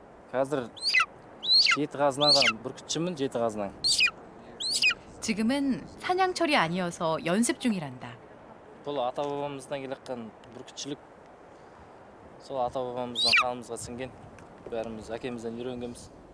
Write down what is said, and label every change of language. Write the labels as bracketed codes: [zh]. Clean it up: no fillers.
[kk] Қазір 7 қазынаға бүркітшімін, 7 қазына. [ko] 지금은 사냥철이 아니어서 연습 중이란다. [kk] Бұл ата-бабамыздан келеатқан бүркітшілік. Сол ата-бабамыздан қанымызға сіңген. Бәріміз әкемізден үйренгенбіз.